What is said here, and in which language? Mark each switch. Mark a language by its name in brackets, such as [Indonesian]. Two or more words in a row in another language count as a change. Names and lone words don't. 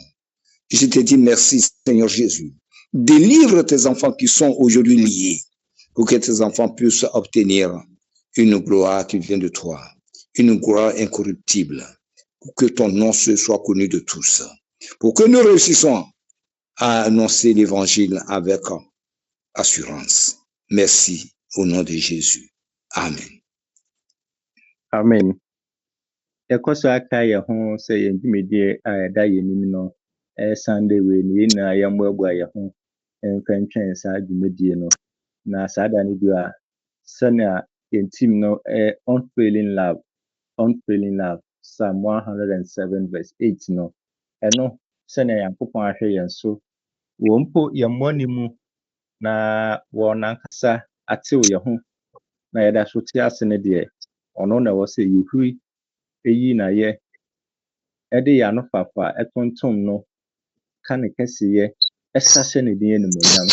[French] Je te dis merci, Seigneur Jésus. Délivre tes enfants qui sont aujourd'hui liés, pour que tes enfants puissent obtenir une gloire qui vient de toi, une gloire incorruptible, pour que ton nom soit connu de tous, pour que nous réussissons à annoncer l'évangile avec assurance. Merci au nom de Jésus. Amen. Amen. [Akan] Yɛkɔ so aka yɛn ho sɛ yɛn dwumadie a yɛda yɛn anim no Sunday wei no yɛn nyinaa yɛmmoaboa yɛn ho mfa ntwɛn saa dwumadie no. Na saa da no bi a sɛnea yɛn team no [English] unfailing love [Akan] Psalm 107 verse 8 no ɛno sɛnea Nyankopɔn ahwɛ yɛn so wɔ mpo yɛn mmɔne mu na wɔn ankasa atew yɛn ho na yɛda so te ase no deɛ ɔno na ɛwɔ sɛ yɛhuri eyi na yɛ ɛde yɛn ano fafa ɛtontom no ka ne kɛseyɛ ɛsahyɛ ne din animuonyam.